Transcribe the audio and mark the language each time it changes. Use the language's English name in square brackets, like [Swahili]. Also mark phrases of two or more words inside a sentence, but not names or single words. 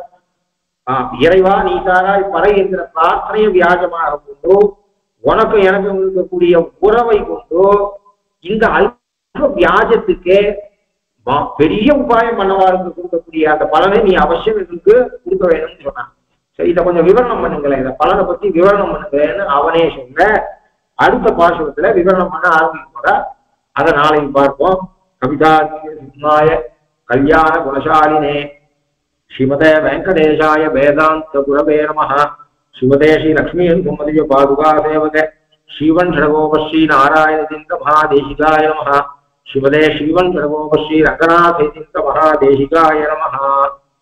[Tamil] இறைவா நீ தாராய் பறை என்கிற பிரார்த்தனையை வியாஜமாக கொண்டு உனக்கு எனக்கு இருக்கக்கூடிய உறவை கொண்டு இந்த அல்ப வியாஜத்துக்கே பெரிய உபாயம் பண்ணவாருக்கு கொடுக்கக்கூடிய அந்த பலனை நீ அவசியம் எங்களுக்கு கொடுக்க வேணும்னு சொன்னான். சரி, இதை கொஞ்சம் விவரணம் பண்ணுங்களேன், இந்த பலனை பத்தி விவரணம் பண்ணுங்களேன்னு அவனே சொன்ன. அடுத்த பாசுரத்துல விவரணம் பண்ண ஆரம்பிக்க, அதை நாளைக்கு பார்ப்போம். [Sanskrit] कविताय कल्याण गुणशालिने श्रीमते वेङ्कटेशाय वेदान्त गुरवे नमः. श्रीमते श्री लक्ष्मी सुमतिय पादुका सेवक श्रीवन् शठकोप श्री नारायण तीर्थ महादेशिकाय नमः. श्रीमते श्रीवन् शठकोप श्री रङ्गनाथ तीर्थ महादेशिकाय नमः.